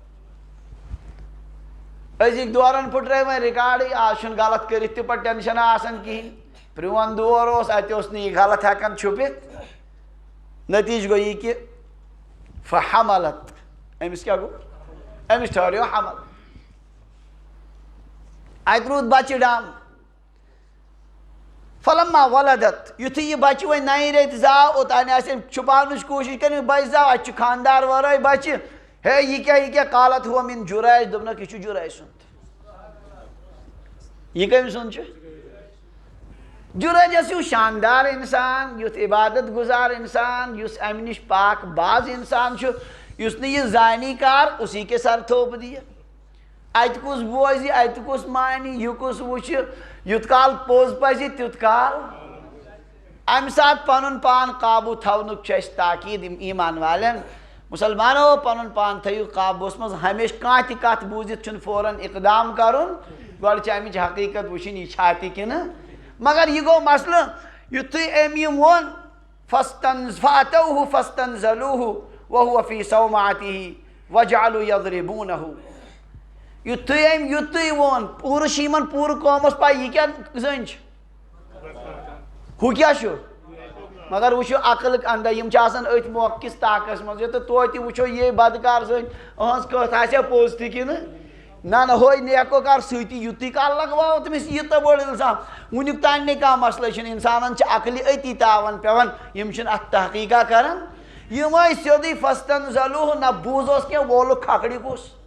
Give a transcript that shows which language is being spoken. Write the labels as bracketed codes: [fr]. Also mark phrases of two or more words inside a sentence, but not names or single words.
[ks] أزِکۍ دورن پھٕٹرٲے وۄنۍ رِکاڈٕے آز چھُنہٕ غلط کٔرِتھ تہِ پتہٕ ٹینشنا آسان کِہیٖنۍ پرٛون دور اوس اتہِ اوس نہٕ یہِ غلط ہٮ۪کان چھُپِتھ نتیٖجہٕ گوٚو یہِ کہِ فحملت أمِس کیٛاہ گوٚو أمِس ٹھہریو حمل اتہِ روٗد بچہِ ڈام [ar] فلما ولدت [ks] یُتھُے یہِ بچہِ وۄنۍ 9 رٮ۪تۍ زاو اوٚتانۍ آسہِ أمۍ چھُپاونٕچ کوٗشِش کٔرمٕژ بچہِ زاو اَتہِ چھُ خانٛدار ورٲے بچہِ ہے یہِ کیٛاہ [ar] قالت ہُو مِن جُرایج [ks] دوٚپنکھ یہِ چھُ جُرایج سُنٛد یہ کٔمۍ سُنٛد چھُ جُرایجس ہیوٗ شاندار اِنسان یُتھ عبادت گُزار اِنسان یُس اَمہِ نِش پاک باز اِنسان چھُ یُس نہٕ یہِ زانی کار [ur] اُسی کے سر تھوپ [ks] دِیہِ اَتہِ کُس بوزِ اَتہِ کُس مانہِ یہِ کُس وٕچھِ یُتھ کال پوٚز پزِ تیُتھ کال اَمہِ ساتہٕ پنُن پان قابوٗ تھاونُک چھُ اَسہِ تاکیٖد ایٖمان والٮ۪ن مُسلمانو پنُن پان تھٲیِو قابوٗوس منٛز ہمیشہِ کانٛہہ تہِ کتھ بوٗزِتھ چھُنہٕ فوراً اقدام کرُن گۄڈٕ چھِ اَمِچ حقیٖقت وٕچھِنۍ یہِ چھا تہِ کِنہٕ مگر یہِ گوٚو مسلہٕ یُتھُے أمۍ یہِ ووٚن [ar] فَاتَوْهُ فَاسْتَنزَلُوهُ وَهُوَ فِي صَوْمَعَتِهِ وَجَعَلُوا يَضْرِبُونَهُ [ks] یُتھُے أمۍ یُتُے ووٚن پوٗرٕ چھِ یِمن پوٗرٕ قومس پاے یہِ کیٛاہ زٔنۍ چھِ ہُہ کیٛاہ چھُ مگر وٕچھو عقلٕکۍ انٛدر یِم چھِ آسان أتھۍ موقعہٕ کِس طاقس منٛز تہٕ توتہِ وٕچھو یے بدکار زٔنۍ أہنٛز کتھ آسیا پوٚز تہِ کِنہٕ نہ ہوے نیکوکار سۭتی یُتُے کال لگواو تٔمِس یوٗتاہ بوٚڑ اِلزام وُنیُک تانۍ نَے کانٛہہ مسلہٕ چھُنہٕ اِنسانن چھِ عقلہِ أتی تاوان پیٚوان یِم چھِنہٕ اتھ تحقیٖقا کران یِم ٲسۍ سیوٚدُے فستنزلوٗہ نہ بوٗزوس کینٛہہ وولُکھ کھکھڑِ کُس